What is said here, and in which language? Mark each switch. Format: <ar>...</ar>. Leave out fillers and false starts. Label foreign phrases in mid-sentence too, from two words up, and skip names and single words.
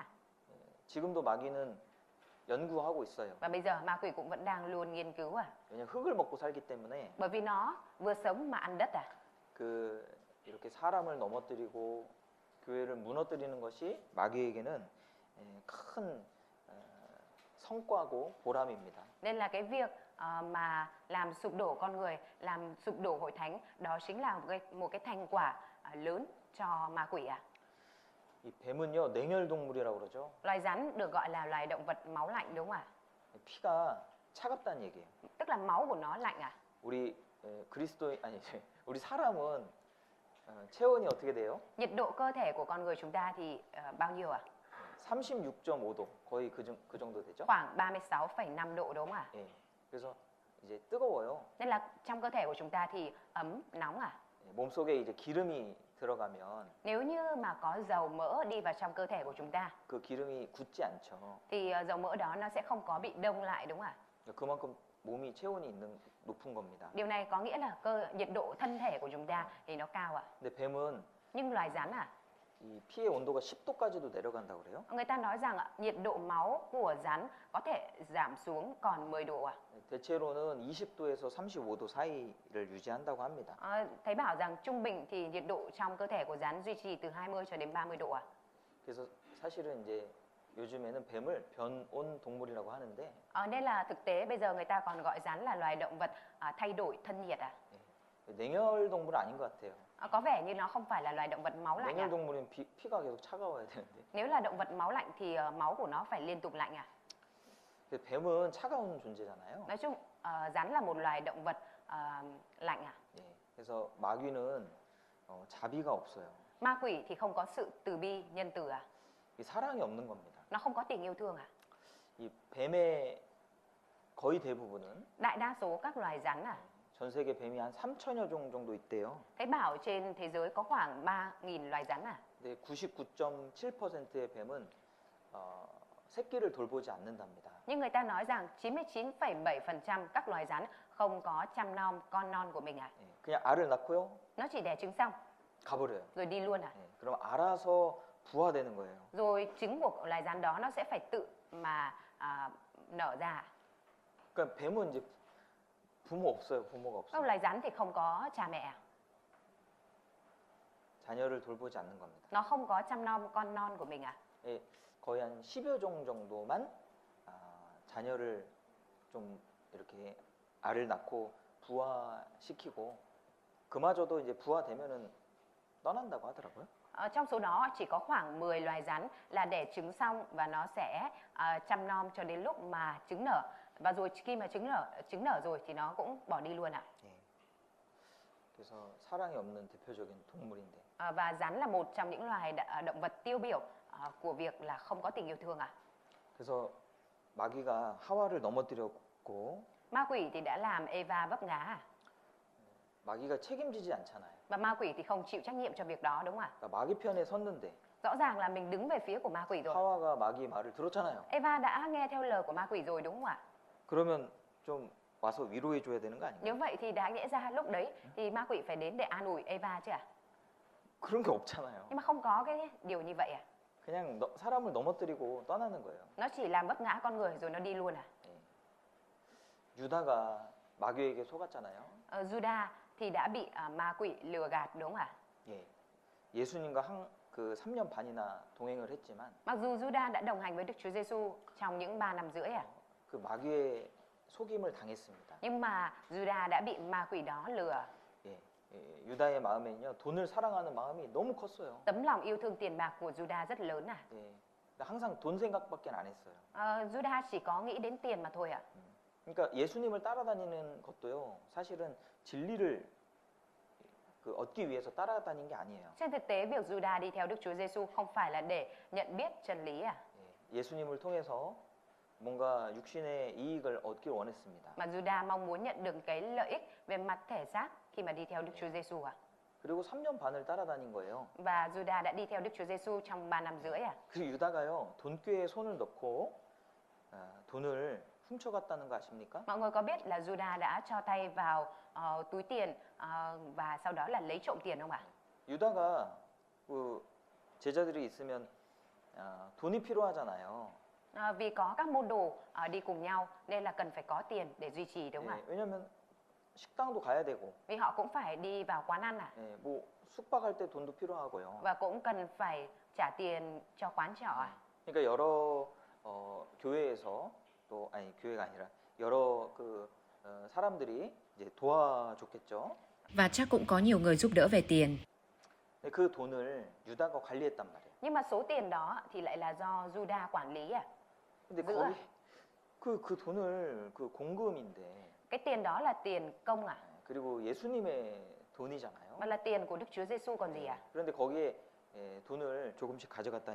<ko>지금도 마귀는 연구하고 있어요.</ko> <vi>Và bây giờ ma quỷ cũng vẫn đang luôn nghiên cứu à?</vi> <ko>왜냐 흙을 먹고 살기 때문에</ko> <vi>Bởi vì nó vừa sống mà ăn đất à?</vi> <ko>이렇게 사람을 넘어뜨리고 교회를 무너뜨리는 것이 마귀에게는 큰 성과고 보람입니다.</ko> <vi>Nên là cái việc mà làm sụp đổ con người, làm sụp đổ hội thánh, đó chính là một cái thành quả lớn cho ma quỷ à.</vi> <ko>이 뱀은요 냉혈동물이라고 그러죠.</ko> <vi>Loài rắn được gọi là loài động vật máu lạnh đúng không ạ?</vi> <ko>피가 차갑다는 얘기예요.</ko> <vi>Tức là máu của nó lạnh à?</vi> <ko>우리 그리스도인 아니 우리 사람은 체온이 어떻게 돼요?</ko> <vi>Nhiệt độ cơ thể của con người chúng ta thì bao nhiêu ạ?</vi> <ko>36.5도 거의 그 정도 되죠?</ko> <vi>Khoảng 36,5 độ đúng không ạ?</vi> <ko>예. 그래서 이제 뜨거워요.</ko> <vi>Nên là trong cơ thể của chúng ta thì ấm, nóng à?</vi> <ko>예, 몸속에 이제 기름이 들어가면</ko> <vi>Nếu như mà có dầu mỡ đi vào trong cơ thể của chúng ta</vi> <ko>그 기름이 굳지 않죠.</ko> <vi>thì dầu mỡ đó nó sẽ không có bị đông lại đúng không ạ?</vi> <ko>그만큼 몸이 체온이 높은 겁니다.</ko> <vi>Điều này có nghĩa là nhiệt độ thân thể của chúng ta thì nó cao ạ.</vi> <ko>근데 뱀은</ko> <vi>Nhưng loài rắn à?</vi> <ko>이 피의 온도가 10도까지도 내려간다고 그래요.</ko> <vi>Người ta nói rằng nhiệt độ máu của rắn có thể giảm xuống còn 10 độ à?</vi> <ko>대체로는 20도에서 35도 사이를 유지한다고 합니다.</ko> <vi>Thấy bảo rằng trung bình thì nhiệt độ trong cơ thể của rắn duy trì từ 20 cho đến 30 độ à?</vi> <ko>그래서 사실은 이제 요즘에는 뱀을 변온 동물이라고 하는데</ko> <vi>Nên là thực tế bây giờ người ta còn gọi rắn là loài động vật thay đổi thân nhiệt à?</vi> <ko>냉혈 동물 아닌 것 같아요.</ko> <vi>Có vẻ như nó không phải là loài động vật máu lạnh</vi> <ko>냉혈</ko> <vi>à?</vi> <ko>동물은 피가 계속 차가워야 되는데</ko> <vi>Nếu là động vật máu lạnh thì máu của nó phải liên tục lạnh à?</vi> <ko>근데 뱀은 차가운 존재잖아요.</ko> <vi>Nói chung rắn là một loài động vật lạnh à?</vi> <ko>예, 그래서 마귀는 자비가 없어요.</ko> <vi>Ma quỷ thì không có sự từ bi, nhân từ à?</vi> <ko>이 사랑이 없는 겁니다.</ko> <vi>Nó không có tình yêu thương à?</vi> <ko>이 뱀의 거의 대부분은</ko> <vi>Đại đa số các loài rắn à?</vi> <ko>전 세계 뱀이 한 3천여 종 정도 있대요.</ko> <vi>Thấy bảo trên thế giới có khoảng 3.000 loài rắn à?</vi> <ko>근데 99.7%의 뱀은 새끼를 돌보지 않는답니다.</ko> <vi>Nhưng người ta nói rằng 99,7% các loài rắn không có chăm nom con non của mình à?</vi> <ko>예, 그냥 알을 낳고요,</ko> <vi>Nó chỉ đẻ trứng xong</vi> <ko>가버려요.</ko> <vi>rồi đi luôn à?</vi> <ko>예, 그럼 알아서 부화되는 거예요.</ko> <vi>Rồi trứng của loài rắn đó nó sẽ phải tự mà nở ra à?</vi> <ko>그러니까 뱀은 이제 부모 없어요. 부모가</ko> <vi>Các</vi> <ko>없어요.</ko> <vi>loài rắn thì không có cha mẹ à?</vi> <ko>자녀를 돌보지 않는 겁니다.</ko> <vi>Nó không có chăm nom con non của mình à?</vi> <ko>예, 거의 한 10여 종 정도만 자녀를 좀 이렇게 알을 낳고 부화시키고 그마저도 이제 부화되면은 떠난다고 하더라고요.</ko> <vi>Trong số đó chỉ có khoảng 10 loài rắn là đẻ trứng xong và nó sẽ chăm nom cho đến lúc mà trứng nở. Và rồi khi mà trứng nở rồi thì nó cũng bỏ đi luôn ạ.</vi> <ko>예. 그래서 사랑이 없는 대표적인 동물인데</ko> <vi>Và rắn là một trong những loài động vật tiêu biểu của việc là không có tình yêu thương ạ.</vi> <ko>그래서 마귀가 하와를 넘어뜨렸고</ko> <vi>Ma quỷ thì đã làm Eva vấp ngã à?</vi> <ko>마귀가 책임지지 않잖아요.</ko> <vi>Và ma quỷ thì không chịu trách nhiệm cho việc đó đúng không ạ?</vi> <ko>그러니까 마귀 편에 섰는데</ko> <vi>Rõ ràng là mình đứng về phía của ma quỷ rồi.</vi> <ko>하와가 마귀 말을 들었잖아요.</ko> <vi>Eva đã nghe theo lời của ma quỷ rồi đúng không ạ?</vi> <ko>그러면 좀 와서 위로해 줘야 되는 거</ko> <vi>Nếu</vi> <ko>아닌가요?</ko> <vi>vậy thì đã nghĩa ra lúc đấy thì ma quỷ phải đến để an ủi Eva chứ ạ?</vi> <ko>그런 게 없잖아요.</ko> <vi>Nhưng mà không có cái điều như vậy à?</vi> <ko>그냥 사람을 넘어뜨리고 떠나는 거예요.</ko> <vi>Nó chỉ làm vấp ngã con người rồi nó đi luôn à?</vi> <ko>유다가 마귀에게 속았잖아요.</ko> <vi>Juda thì đã bị ma quỷ lừa gạt đúng không ạ?</vi> <ko>예. 예수님과 그 3년 반이나 동행을 했지만</ko> <vi>Mặc dù Juda đã đồng hành với Đức Chúa Giêsu trong những 3 năm rưỡi</vi> <ko>그 마귀의 속임을 당했습니다.</ko> <vi>nhưng mà Juda đã bị ma quỷ đó lừa.</vi> <ko>예. 유다의 마음에는요 돈을 사랑하는 마음이 너무 컸어요.</ko> <vi>Tấm lòng yêu thương tiền bạc của Juda rất lớn à?</vi> <ko>예. 항상 돈 생각밖에 안 했어요.</ko> <vi>Juda chỉ có nghĩ đến tiền mà thôi ạ.</vi> <ko>그러니까 예수님을 따라다니는 것도요 사실은 진리를 얻기 위해서 따라다닌 게 아니에요.</ko> <vi>Trên thực tế việc Juda đi theo Đức Chúa Giêsu không phải là để nhận biết chân lý à?</vi> <ko>예. 예수님을 통해서 뭔가 육신의 이익을 얻길 원했습니다.</ko> <vi>Mà Juda mong muốn nhận được cái lợi ích về mặt thể xác khi mà đi theo Đức Chúa Giêsu à?</vi> <ko>그리고 3년 반을 따라다닌 거예요.</ko> <vi>Và Juda đã đi theo Đức Chúa Giêsu trong 3 năm rưỡi à?</vi> <ko>그 유다가요 돈꾀에 손을 넣고 돈을 훔쳐갔다는 거 아십니까?</ko> <vi>Mọi người có biết là Juda đã cho tay vào túi tiền và sau đó là lấy trộm tiền không ạ?</vi> <ko>유다가 그 제자들이 있으면 돈이 필요하잖아요.</ko> <vi>Vì có các môn đồ đi cùng nhau nên là cần phải có tiền để duy trì đúng không ạ?</vi> <ko>예, 왜냐면 식당도 가야 되고,</ko> <vi>vì họ cũng phải đi vào quán ăn</vi> <ko>예, 뭐 숙박할 때 돈도 필요하고요.</ko> <vi>và cũng cần phải trả tiền cho quán trọ.</vi> <ko>그러니까 여러 교회에서 또 아니 교회가 아니라 여러 사람들이 이제 도와줬겠죠.</ko> <vi>Và chắc cũng có nhiều người giúp đỡ về tiền.</vi> <ko>근데 그 돈을 유다가 관리했단 말이에요.</ko> <vi>Nhưng mà số tiền đó thì lại là do Juda quản lý à?</vi> <ko>근데</ko> <vi>giữ</vi> <ko>거기 그 돈을 그 공금인데</ko> <vi>Cái tiền đó là tiền công à?</vi> <ko>그리고 예수님의 돈이잖아요.</ko> <vi>Mà là tiền của Đức Chúa Giêsu còn gì à?</vi> <ko>그런데 거기에 돈을 조금씩 가져갔다는</ko>